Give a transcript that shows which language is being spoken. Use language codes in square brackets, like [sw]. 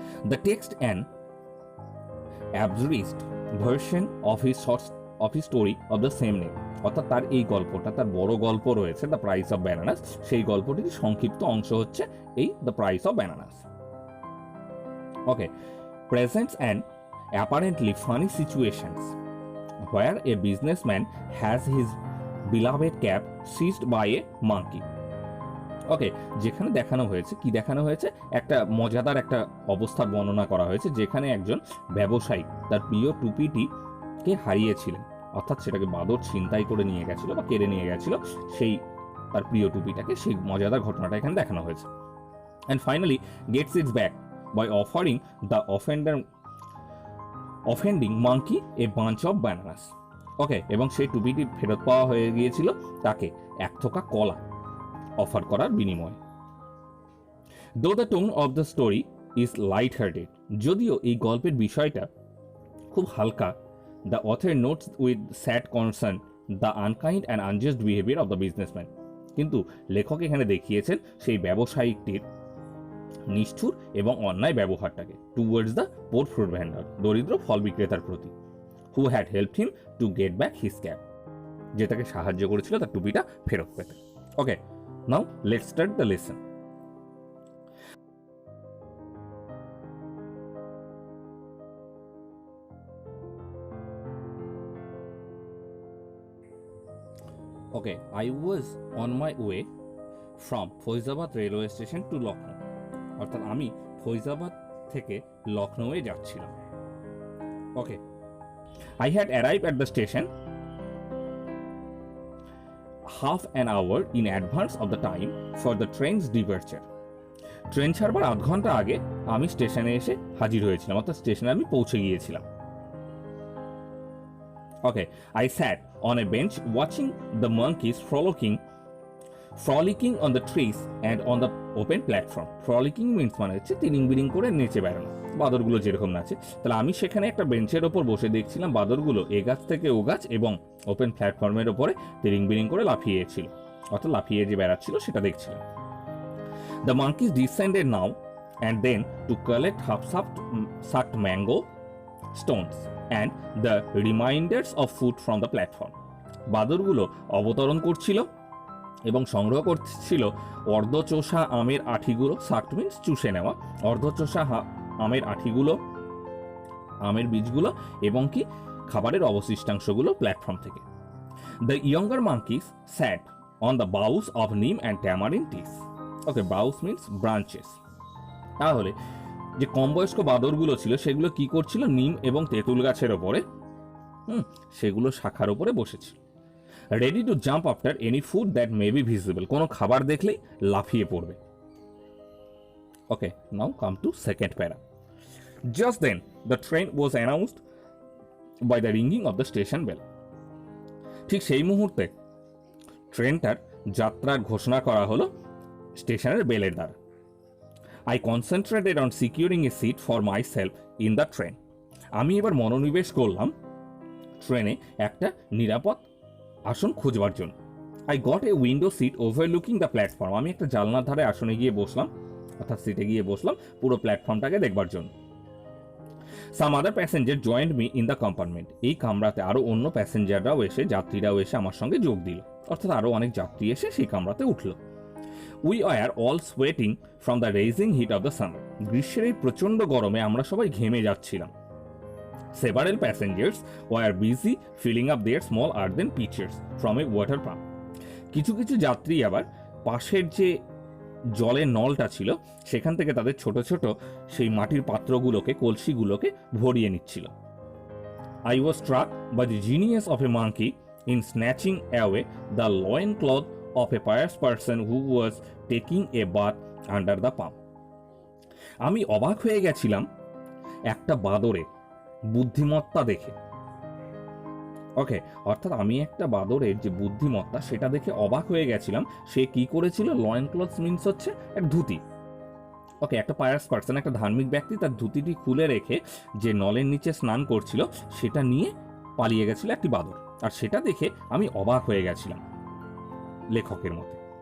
[en] the text and absurdist version of his story of the same name, [bn] অর্থাৎ তার এই গল্পটা, তার বড় গল্প রয়েছে দ্য প্রাইস অফ ব্যানানাস, সেই গল্পটির সংক্ষিপ্ত অংশ হচ্ছে এই the price of bananas. [en] Okay, presents an apparently funny situations where a businessman has his beloved cat seized by a monkey. [bn] ওকে, যেখানে দেখানো হয়েছে একটা মজাদার একটা অবস্থার বর্ণনা করা হয়েছে, যেখানে একজন ব্যবসায়ী তার প্রিয় টুপিটিকে হারিয়েছিলেন, অর্থাৎ সেটাকে বাদর ছিনতাই করে নিয়ে গেছিল বা কেড়ে নিয়ে গেছিল, সেই তার প্রিয় টুপিটাকে, সেই মজাদার ঘটনাটা এখানে দেখানো হয়েছে। [en] And finally gets its back by offering the offending monkey a bunch of bananas. [bn] ওকে, এবং সেই টুপিটি ফেরত পাওয়া হয়ে গিয়েছিল তাকে এক থোকা কলা অফার করার বিনিময়ে। [en] Though the tone of the story is light-hearted, [bn] যদিও এই গল্পের বিষয়টা খুব হালকা, [en] the author notes with sad concern the unkind and unjust behavior of the businessman. [bn] কিন্তু লেখক এখানে দেখিয়েছেন সেই ব্যবসায়িকটির নিষ্ঠুর এবং অন্যায় ব্যবহারটাকে, [en] towards the poor fruit vendor, [bn] দরিদ্র ফল বিক্রেতার প্রতি, [en] who had helped him to get back his cap, [bn] যে তাকে সাহায্য করেছিল তার টুপিটা ফেরত পেতে। [en] Okay, now let's start the lesson. Okay, I was on my way from Faizabad railway station to Lucknow, [bn] অর্থাৎ আমি ফৈজাবাদ থেকে লখনৌয়ে যাচ্ছিলাম। [en] Okay, I had arrived at the station half an hour in advance of the time for the train's departure. [bn] Train ছাড়বার আধ ঘন্টা আগে আমি স্টেশনে এসে হাজির হয়েছিলাম, অর্থাৎ স্টেশনে আমি পৌঁছে গিয়েছিলাম। [en] Okay, I sat on a bench watching the monkeys frolicking on the trees and on the open platform. Frolicking means [bn] মানে হচ্ছে তিরিং বিরিং করে নেচে বেড়ানো, বাদরগুলো যেরকম নাচে। তাহলে আমি সেখানে একটা বেঞ্চের ওপর বসে দেখছিলাম বাদরগুলো এ গাছ থেকে ও গাছ এবং ওপেন প্ল্যাটফর্মের ওপরে তিরিং বিরিং করে লাফিয়েছিল, অর্থাৎ লাফিয়ে যে বেড়াচ্ছিল সেটা দেখছিলাম। [en] The monkeys descended now and then to collect half-sucked mango stones and the reminders of food from the platform. [bn] বাদরগুলো অবতরণ করছিল এবং সংগ্রহ করছিল অর্ধচোষা আমের আঠিগুলো, [en] sucked means [bn] চুষে নেওয়া, অর্ধচোষা আমের আঠিগুলো, আমের বীজগুলো এবং কি খাবারের অবশিষ্টাংশগুলো প্ল্যাটফর্ম থেকে। [en] The younger monkeys sat on the boughs of neem and tamarind trees. Okay, boughs means branches. [bn] তাহলে যে কম বয়স্ক বাদরগুলো ছিল সেগুলো কি করছিল, নিম এবং তেঁতুল গাছের ওপরে, সেগুলো শাখার ওপরে বসেছিল, [en] ready to jump after any food that may be visible, [bn] কোনো খাবার দেখলেই লাফিয়ে পড়বে। [en] Okay, now come to second para. Just then the train was announced by the ringing of the station bell. [bn] ঠিক সেই মুহূর্তে ট্রেনটার যাত্রার ঘোষণা করা হলো স্টেশনের বেলের দ্বারা। [en] I concentrated on securing a seat for myself in the train. [bn] আমি এবার মনোনিবেশ করলাম ট্রেনে একটা নিরাপদ আসন খুঁজবার জন্য। [en] I got a window seat overlooking the platform. [bn] আমি একটা জানলার ধারে আসনে গিয়ে বসলাম, অর্থাৎ সিটে গিয়ে বসলাম পুরো প্ল্যাটফর্মটাকে দেখবার জন্য। [en] Some other passenger joined me in the compartment. [bn] এই কামরাতে আরও অন্য প্যাসেঞ্জাররাও এসে, যাত্রীরাও এসে আমার সঙ্গে যোগ দিল, অর্থাৎ আরও অনেক যাত্রী এসে সেই কামরাতে উঠল। [en] We are all sweating from the raging heat of the summer. [bn] গ্রীষ্মের এই প্রচণ্ড গরমে আমরা সবাই ঘেমে যাচ্ছিলাম। [en] Several passengers were busy filling up their small earthen pitchers from a water pump. [bn] কিছু কিছু যাত্রী আবার পাশের যে জলের নলটা ছিল সেখান থেকে তাদের ছোট ছোট সেই মাটির পাত্রগুলোকে, কলসিগুলোকে ভরিয়ে নিচ্ছিল। [en] I was struck by the genius of a monkey in snatching away the loincloth of a pious person who was taking a bath under the pump. [bn] আমি অবাক হয়ে গেছিলাম একটা বাদরের বুদ্ধিমত্তা দেখে। ওকে, অর্থাৎ আমি একটা বাদরের যে বুদ্ধিমত্তা সেটা দেখে অবাক হয়ে গেছিলাম। সে কি করেছিল? [en] loin cloth means [bn] হচ্ছে এক ধুতি। ওকে, একটা [en] pious person, [bn] একটা ধার্মিক ব্যক্তি তার ধুতিটি খুলে রেখে যে নলের নিচে স্নান করছিল সেটা নিয়ে পালিয়ে গেছিল একটি বাদর, আর সেটা দেখে আমি অবাক হয়ে গেছিলাম লেখকের মতে।